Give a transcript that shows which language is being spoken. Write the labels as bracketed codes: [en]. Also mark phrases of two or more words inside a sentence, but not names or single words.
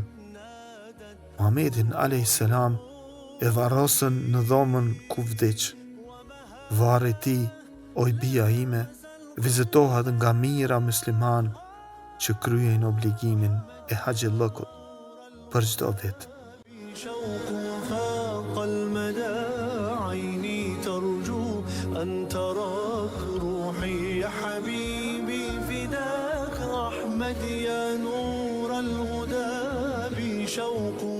[sq] Muhamedin a.s. e varrosën në dhomën ku vdiq. Varri i tij, o i bija ime, vizitohet nga mijëra musliman që kryejnë obligimin e haxhillëkut për çdo vit. [ar] شوق فاق المدى عيني ترجو أن تراك روحي يا حبيبي فداك أحمد يا نور الهدى بشوق